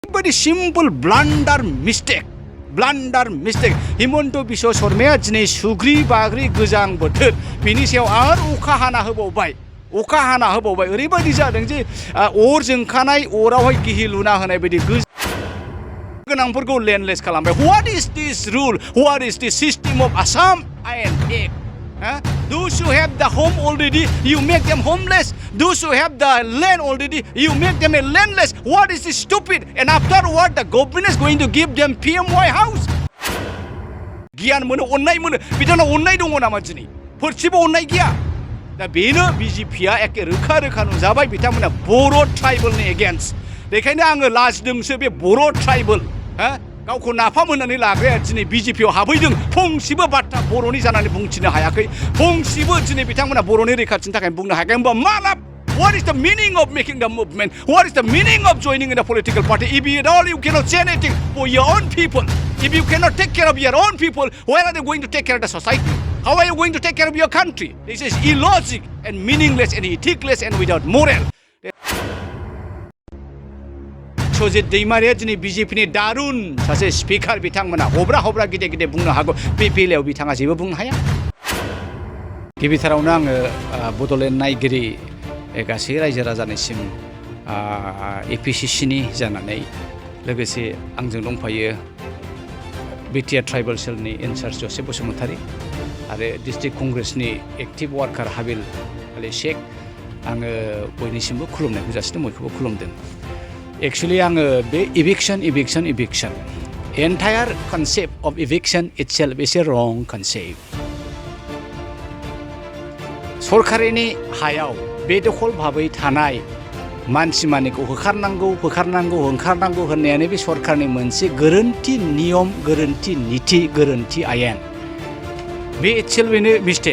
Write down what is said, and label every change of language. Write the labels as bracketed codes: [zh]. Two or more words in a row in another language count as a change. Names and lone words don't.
[brx] ओरैबायदि [en] simple blunder mistake [brx] हिमन्त बिश्व शर्माया दिनै सुग्रि बाग्रि गोजां बोथोर बिनि सायाव आरो अखा हाना होबावबाय ओरैबायदि जादों जे अर जोंखानाय अरावहाय गिहि लुना होनाय बायदि गोनांफोरखौ लेन्डलेस खालामबाय। [en] what is this rule, what is this system of Assam आयेन act? Those who have the home already, you make them homeless. Those who have the land already, you make them a landless. What is this stupid? And after what, the government is going to give them PMY house? [brx] गियान मोनो, अन्नाय मोनो, बिथांनाव अन्नाय दङ नामा दिनै? फोरसेबो अन्नाय गैया। दा बेनो बिजेपिया एखे रोखा नुजाबाय बिथांमोना बर' [en] tribal-ni against. [brx] बेखायनो आङो लाजिदोंसो बे बर' ट्राइबेल गावखौ नाफाम होननानै लाग्राया दिनै बिजेपियाव हाबहैदों। फंसेबो बाथ्रा बर'नि जानानै बुंथिनो हायाखै, फंसेबो दिनै बिथांमोना बर'नि रैखाथिनि थाखाय बुंनो हायाखै। होमबा मा लाब? [en] What is the meaning of making the movement? What is the meaning of joining in a political party? If at all you cannot say anything for your own people, if you cannot take care of your own people, where are they going to take care of the society? How are you going to take care of your country? This is illogic and meaningless and ethikless and without moral. [brx] सजित दैमारिया दिनै बिजेपिनि दारुन सासे स्पिकार बिथांमोना हब्रा गिदिर बुंनो हागौ, बे बेलायाव बिथाङा जेबो बुंनो हाया। गिबिथारावनो आङो बड'लेण्ड नायगिरि गासै रायजो राजानिसिम एपिसिसिनि जानानै लोगोसे आंजों दंफायो [en] BTR tribal cell-ni in-charge [brx] जसेफ बसुमतारी आरो [en] district Congress-ni active worker [brx] हाबिल आली शेख, आङो बयनिसिमबो खुलुमनायखौ जासिदों, बयखौबो खुलुमदों। [en] एक्चुअली [brx] आङो बे [en] eviction entire concept of eviction itself is a wrong concept. [brx] सरकारिनि हायाव बेदखल भाबै थानाय मानसि मानिखौ होखारनांगौ होननायानो बे सरकारनि मोनसे गोरोन्थि नियम, गोरोन्थि निति, गोरोन्थि आयेन। बे [en] itself-no mistake.